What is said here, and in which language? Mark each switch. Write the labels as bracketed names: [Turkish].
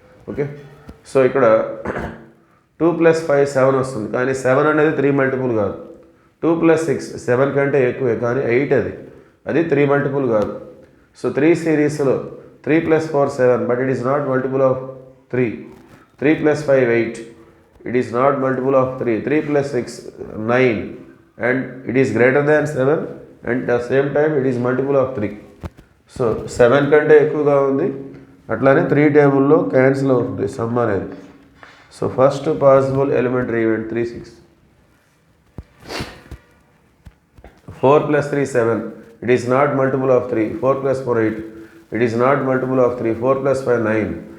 [Telugu] Okay, so ఇక్కడ 2 + 5 7 వస్తుంది, కానీ 7 అనేది 3 మల్టిపుల్ కాదు. 2 + 6 7 కంటే ఎక్కువే, కానీ 8 అది 3 మల్టిపుల్ కాదు. [English] So 3 సిరీస్లో 3 + 4 7, but it is not multiple of 3. 3 + 5 8, it is not multiple of 3. 3 + 6 9, and it is greater than 7, and at the same time it is multiple of 3. [Telugu] So 7 కంటే ఎక్కువగా ఉంది. అట్లానే 3 టేబుల్లో క్యాన్సిల్ అవుతుంది సమ్ అనేది. [English] So first possible elementary event 3 6. 4 + 3 7, it is not multiple of 3. 4 + 4 8, it is not multiple of 3. 4 + 5 9.